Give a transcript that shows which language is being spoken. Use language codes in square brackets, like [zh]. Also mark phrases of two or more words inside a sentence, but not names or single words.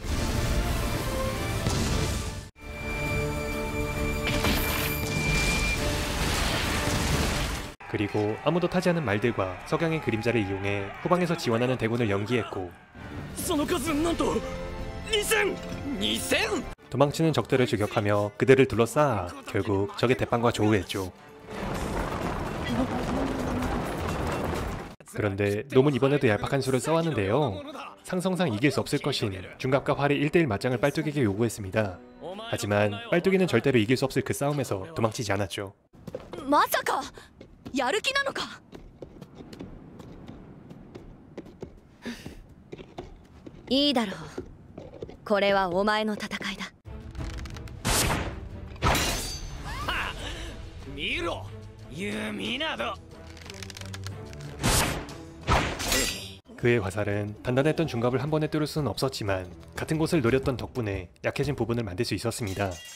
[ko] 그리고 아무도 타지 않은 말들과 석양의 그림자를 이용해 후방에서 지원하는 대군을 연기했고 도망치는 적들을 저격하며 그들을 둘러싸아 결국 적의 대빵과 조우했죠. 그런데 놈은 이번에도 얄팍한 수를 써왔는데요. 상성상 이길 수 없을 것인 중갑과 활의 1대1 맞짱을 빨뚝에게 요구했습니다. 하지만 빨뚝이는 절대로 이길 수 없을 그 싸움에서 도망치지 않았죠. [ja] まさかやる気なのか。いいだろう。これはお前の戦いだ。見ろ、弓など。 [ko] 그의 화살은 단단했던 중갑을 한 번에 뚫을 수는 없었지만 같은 곳을 노렸던 덕분에 약해진 부분을 만들 수 있었습니다.